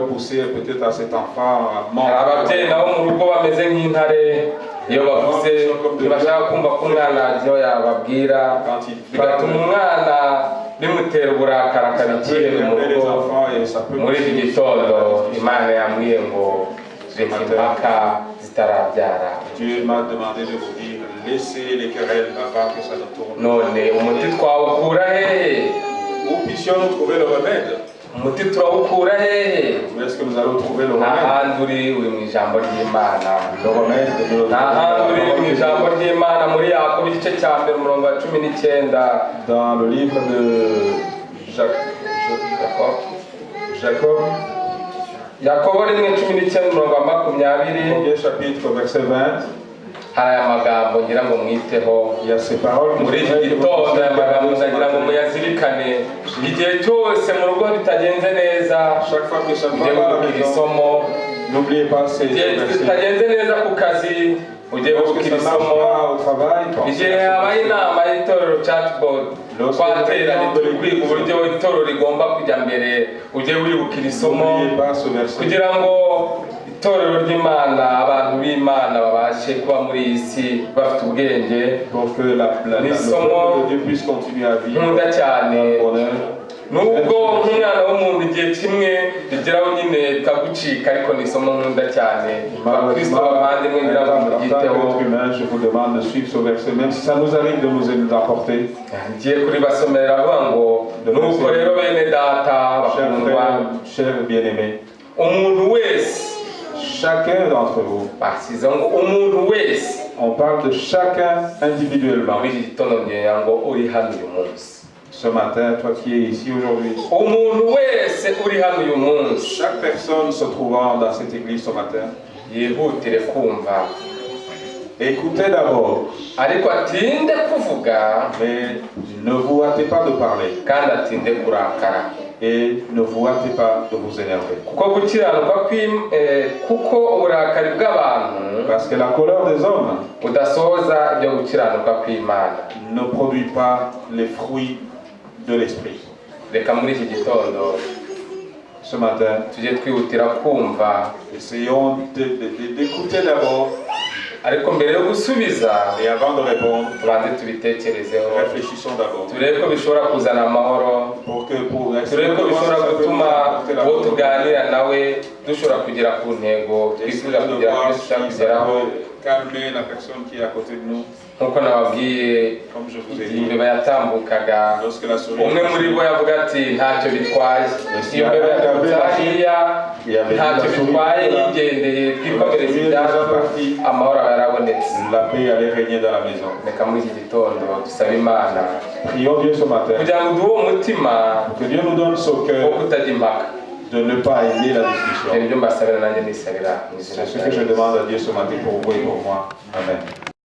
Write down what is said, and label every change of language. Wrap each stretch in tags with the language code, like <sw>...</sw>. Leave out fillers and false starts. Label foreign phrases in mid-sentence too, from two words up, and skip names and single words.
<rw>Ababyeyi nabo mu rugo bameze nk'intare iyo bavuze ntibashaka kumva ko umwana ibyo yababwira bigatuma umwana bimutera uburakari akabikira mu rugo. Muri iki gitondo Imana yambwiye ngo reka impaka zitarabyara.</rw> <fr>Dieu m'a demandé de vous dire laissez les querelles avant que ça ne tourne.</fr> <rw>None umuti twawukura hehe?</rw> <fr>Où puissions-nous trouver le remède?</fr> <rw>Umuti turawukura hehe?</rw> <fr>Où est-ce que nous allons trouver le remède?</fr> <rw>N'ahandi uri mu ijambo ry'Imana.</rw> <fr>Le remède de notre</fr> <rw>n'ahandi uri mu ijambo ry'Imana muri Yakobo igice cya mbere umurongo wa 19.</rw> <fr>Dans le livre de Jacob. Jacob.</fr> <rw>Yakobo 1:19-20.</rw> <fr>Premier chapitre, verset 20.</fr> <rw>hari aya magambo ngira ngo mwiteho</rw> <fr>Il y a ces paroles</fr> <rw>muri iki gitondo. Aya magambo ndagira ngo muyazirikane igihe cyose mu rugo bitagenze neza.</rw> <fr>Chaque fois que ça ne va</fr> <rw>ugiye</rw> <fr>pas à la</fr> <rw>gukira</rw> <fr>maison,</fr> <rw>isomo.</rw> <fr>n'oubliez pas ces</fr> <rw>igihe</rw> <fr>versets.</fr> <rw>bitagenze neza ku kazi ugiye</rw> <fr>Lorsque</fr> <rw>gukira</rw> <fr>ça marche</fr> <rw>isomo.</rw> <fr>pas au travail, pensez</fr> <rw>igihe</rw> <fr>à ce</fr> <rw>habaye</rw> <fr>verset.</fr> <rw>inama y'itorero chatbot twateranye turi kwiga uburyo itorero rigomba kujya mbere, ujye wibukira isomo</rw> <fr>N'oubliez pas ce verset.</fr> <rw>kugira ngo itorero ry'Imana, abantu b'Imana babashe kuba muri iyi si bafite ubwenge.</rw> <fr>Pour que le peuple de Dieu puisse continuer à vivre</fr> <rw>nkunda cyane</rw> <fr>dans le bonheur.</fr> <rw>nubwo nk'umwana w'umuntu igihe kimwe rigeraho nyine bikagucika, ariko ni isomo nkunda cyane. Bakristo bavandimwe ngira ngo muryiteho.</rw> <fr>Je vous demande de suivre ce verset, même si ça nous arrive de nous apporter.</fr> <rw>ngiye kuribasomera avuga ngo nuko rero bene data bakundwa,</rw> <fr>Chers bien-aimés,</fr> <rw>umuntu wese,</rw> <fr>chacun d'entre vous,</fr> <rw>basize ngo umuntu wese,</rw> <fr>on parle de chacun individuellement.</fr> <rw>muri iki gitondo ngira ngo uri hano uyu munsi,</rw> <fr>Ce matin, toi qui es ici aujourd'hui,</fr> <rw>umuntu wese uri hano uyu munsi,</rw> <fr>chaque personne se trouvant dans cette église ce matin,</fr> <rw>yihutire kumva,</rw> <fr>écoutez d'abord,</fr> <rw>ariko atinde kuvuga</rw> <fr>mais ne vous hâtez pas de parler</fr> <rw>kandi atinde kurakara,</rw> <fr>et ne vous hâtez pas de vous énerver.</fr> <rw>kuko gukiranuka kuko uburakari bw'abantu</rw> <fr>Parce que la colère des hommes</fr> <rw>budasohoza ibyo gukiranuka kw'Imana.</rw> <fr>ne produit pas les fruits de l'esprit.</fr> <rw>Reka muri iki gitondo</rw> <fr>Ce matin,</fr> <rw>tujye twihutira kumva,</rw> <fr>essayons d'écouter d'abord</fr> <rw>ariko mbere yo gusubiza</rw> <fr>et avant de répondre,</fr> <rw>tubanze tubitekerezeho,</rw> <fr>réfléchissons d'abord.</fr> <rw>turebe ko bishobora kuzana amahoro, turebe ko bishobora gutuma uwo tuganira nawe dushobora kugera ku ntego twifuza kugera kugeraho.</rw> <fr>Calmer la personne qui est à côté de nous.</fr> <rw>Nk'uko nababwiye</rw> <fr>Comme je vous ai</fr> <rw>igihe</rw> <fr>dit,</fr> <rw>imbeba yatambukaga,</rw> <fr>lorsque la souris</fr> <rw>umwe muri bo yavuga ati ntacyo bitwaye, iyo mbeba yatambutse hariya ntacyo bitwaye, yigendeye, twikomereza ibyacu, amahoro aba yarabonetse.</rw> <fr>la paix allait régner dans la maison.</fr> <rw>Reka muri iki gitondo dusabe Imana</rw> <fr>Prions Dieu ce matin.</fr> <rw>kugira ngo duhe umutima</rw> <fr>Que Dieu nous donne ce</fr> <rw>wo</rw> <fr>cœur</fr> <rw>kutajya impaka.</rw> <fr>de ne pas aimer la discussion.</fr> <rw>Ibyo mbasabira nanjye nisabira mu izina</rw> <fr>C'est ce</fr> <rw>rya</rw> <fr>que je</fr> <rw>Yesu.</rw> <fr>demande à Dieu ce matin pour vous et pour moi.</fr> <rw>Amen.</rw>